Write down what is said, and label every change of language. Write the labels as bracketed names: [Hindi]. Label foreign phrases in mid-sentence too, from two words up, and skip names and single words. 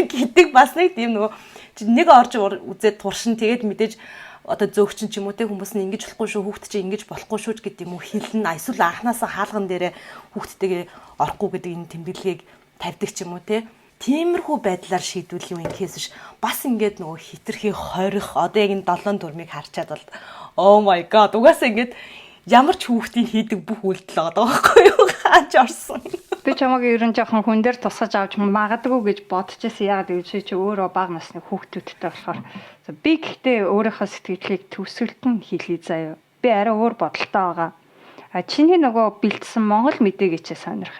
[Mongolian] гэдэг бас нэг тийм нөгөө нэг орж үзээд туршин тэгээд мэдээж одоо зөөгчин ч юм уу те хүмүүс нь ингэж болохгүй шүү хүүхэд чинь ингэж болохгүй шүү гэдэг юм уу хэлнэ эсвэл анханасаа хаалган дээрээ хүүхдтэйгээ орохгүй гэдэг энэ тэмдэглэгийг тавьдаг ч юм уу те тиймэрхүү байдлаар шийдвэл юм инкээс ш бас ингээд нөгөө хитрхи хорих одоо яг энэ 7 дүрмийг харчаад бол [English] oh my god [Mongolian] угаасаа ингээд ямар ч хүүхдийн хийдэг бүх үйлдэл байгаа байхгүй юу хаач орсон. Би чамайг ерөн жоохон хүн дээр тусгаж авч магадгүй гэж бодчихсон. Яагаад гэвэл чи өөрөө бага насны хүүхдүүдтэй болохоор би гэхдээ өөрийнхөө сэтгэлийг төвсгөлтөн хэлье заяа. Би арай өөр бодолтой байгаа. Чиний нөгөө бэлдсэн Монгол мэдээгээ чи сонирхъя.